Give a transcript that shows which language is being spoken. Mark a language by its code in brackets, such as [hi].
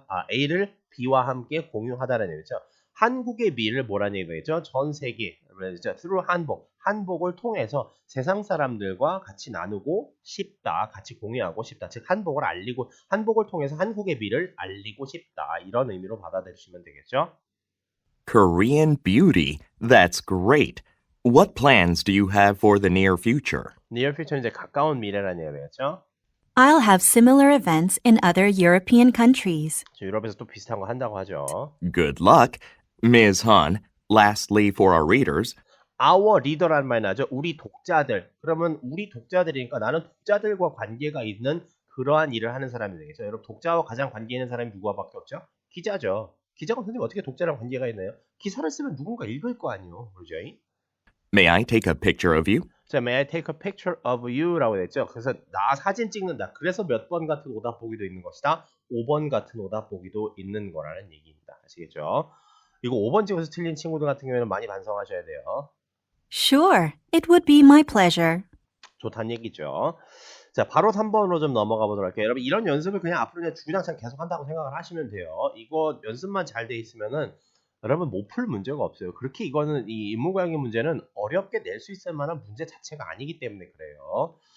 [ko] A를 B와 함께 공유하다라는 얘기죠. 한국의 미를 뭐라는 얘기가 있죠? 전 세계, through 한복을 통해서 세상 사람들과 같이 나누고 싶다, 같이 공유하고 싶다. 즉 한복을 통해서 한국의 미를 알리고 싶다. 이런 의미로 받아들이시면 되겠죠. [en] Korean beauty. That's great. What plans do you have for the near future? [ko] near future는 이제 가까운 미래라는 얘기가 되겠죠. [en] I'll have similar events in other European countries. [ko] 유럽에서 또 비슷한 거 한다고 하죠. [en] Good luck. Ms. Han, lastly for our readers, [ko] our reader 라는 말 나죠. 우리 독자들. 그러면 우리 독자들이니까 나는 독자들과 관계가 있는 그러한 일을 하는 사람이 되겠죠. 여러분 독자와 가장 관계 있는 사람이 누구밖에 없죠? 기자죠. 기자가 선생님 어떻게 독자랑 관계가 있나요? 기사를 쓰면 누군가 읽을 거 아니에요. 그러죠? [en] May I take a picture of you? [ko] 자, may I take a picture of you 라고 됐죠. 그래서 나 사진 찍는다. 그래서 몇 번 같은 오답 보기도 있는 것이다. 5번 같은 오답 보기도 있는 거라는 얘기입니다. 아시겠죠? 이거 5번 찍어서 틀린 친구들 같은 경우에는 많이 반성하셔야 돼요. [en] Sure, it would be my pleasure. [ko] 좋다는 얘기죠. 자, 바로 3번으로 좀 넘어가 보도록 할게요. 여러분, 이런 연습을 그냥 앞으로 그냥 주구장창 계속 한다고 생각을 하시면 돼요. 이거 연습만 잘 돼 있으면은 여러분 못 풀 문제가 없어요. 그렇게 이거는 이 인문고양이 문제는 어렵게 낼 수 있을 만한 문제 자체가 아니기 때문에 그래요.